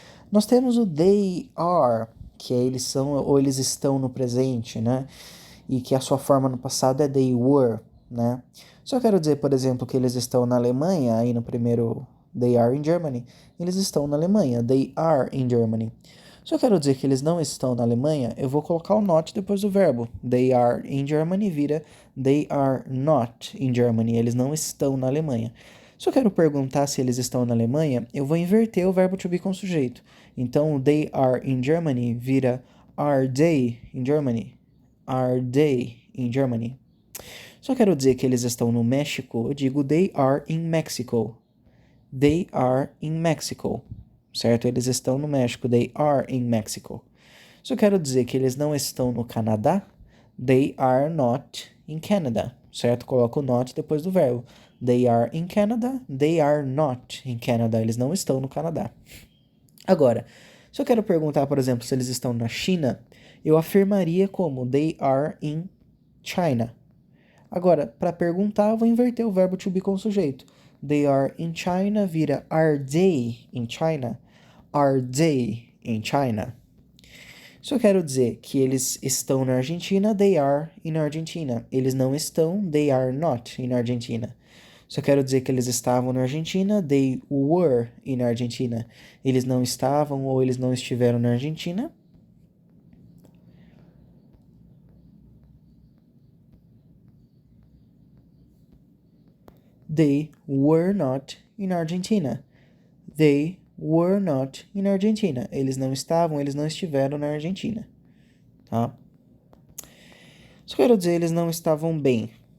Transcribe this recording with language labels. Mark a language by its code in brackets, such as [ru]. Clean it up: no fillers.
[pt] Nós temos o [en] they are, [pt] que é eles são ou eles estão no presente, né? E que a sua forma no passado é [en] they were, [pt] né? Se eu quero dizer, por exemplo, que eles estão na Alemanha, aí no primeiro [en] they are in Germany, [pt] eles estão na Alemanha, they are in Germany. Se eu quero dizer que eles não estão na Alemanha, eu vou colocar o not depois do verbo. [en] They are in Germany [pt] vira [en] they are not in Germany. [pt] Eles não estão na Alemanha. Se eu quero perguntar se eles estão na Alemanha, eu vou inverter o verbo to be com sujeito. Então, [en] they are in Germany [pt] vira [en] are they in Germany? Are they in Germany? [pt] Se eu quero dizer que eles estão no México, eu digo [en] they are in Mexico. They are in Mexico. [pt] Certo? Eles estão no México. [en] They are in Mexico. [pt] Se eu quero dizer que eles não estão no Canadá, [en] they are not in Canada. [pt] Certo? Coloco o not depois do verbo. [en] They are in Canada. They are not in Canada. [pt] Eles não estão no Canadá. Agora, se eu quero perguntar, por exemplo, se eles estão na China, eu afirmaria como [en] they are in China. [pt] Agora, para perguntar, eu vou inverter o verbo to be com sujeito. [en] They are in China [pt] vira [en] are they in China? Are they in China? [pt] Se eu quero dizer que eles estão na Argentina, [en] they are in Argentina. [pt] Eles não estão, [en] they are not in Argentina. [pt] Se eu quero dizer que eles estavam na Argentina, [en] they were in Argentina. [pt] Eles não estavam ou eles não estiveram na Argentina. [en] They were not in Argentina. They were not in Argentina. [pt] Eles não estavam, eles não estiveram na Argentina. Tá? Se eu quero dizer eles não estavam bem.